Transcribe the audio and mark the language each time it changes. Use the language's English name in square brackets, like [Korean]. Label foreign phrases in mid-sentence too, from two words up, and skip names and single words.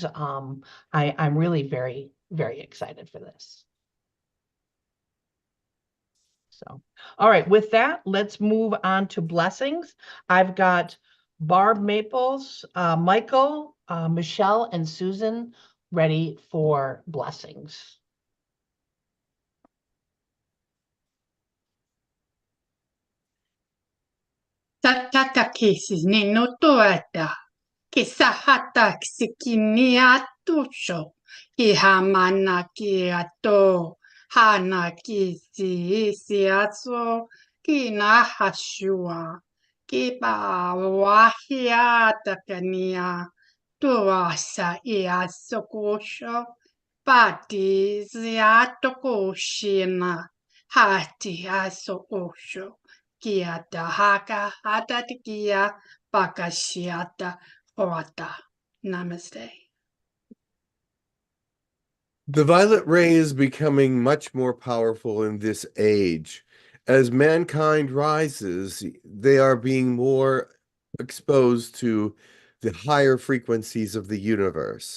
[English] I'm really very, very excited for this. So, all right, with that, let's move on to blessings. I've got Barb Maples, Michael, Michelle, and Susan ready for blessings. Tatakakisi ni no toata. Ki sahata sikini atusho. Ki hamana ki ato. Hana ki si aso. Ki na hashua. Ki pa wahia takania. Tuasa ia sokosho. Pati ziatokoshina. Hati aso osho. Kia haka hata tikia pakashiata hoata. Namaste. The violet ray is becoming much more powerful in this age. As mankind rises, they are being more exposed to the higher frequencies of the universe.